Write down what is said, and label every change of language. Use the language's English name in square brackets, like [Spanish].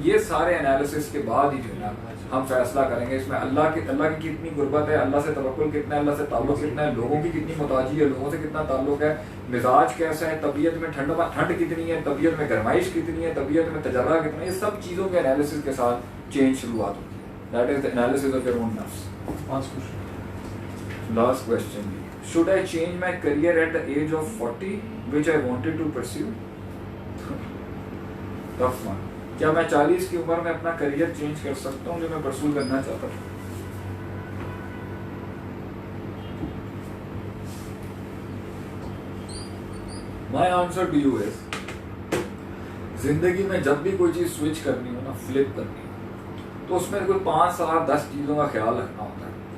[Urdu] یہ سارے انالیسس کے بعد ہی جو ہے نا ہم فیصلہ کریں گے اس میں اللہ کی کتنی قربت ہے, اللہ سے توکل کتنا ہے, اللہ سے تعلق کتنا ہے, لوگوں کی کتنی محتاجی ہے, لوگوں سے کتنا تعلق ہے, مزاج کیسا ہے, طبیعت میں ٹھنڈ کتنی ہے, طبیعت میں گرمائش کتنی ہے, طبیعت میں تجربہ کتنا ہے. یہ سب چیزوں کے انالیسس کے ساتھ چینج شروعات ہوتی ہے. [English] That is the analysis of your own nerves. Last question. Should I change my career at the age of 40, which I wanted to pursue? Tough one. [Urdu] کیا میں 40 کی عمر میں اپنا کریئر چینج کر سکتا ہوں جو میں پرسو کرنا چاہتا ہوں؟ [English] My answer to you is [Urdu] زندگی میں جب بھی کوئی چیز سوئچ کرنی ہو نا, فلپ کرنی ہو, تو اس میں کوئی 5 سال 10 چیزوں کا خیال رکھنا ہوتا ہے.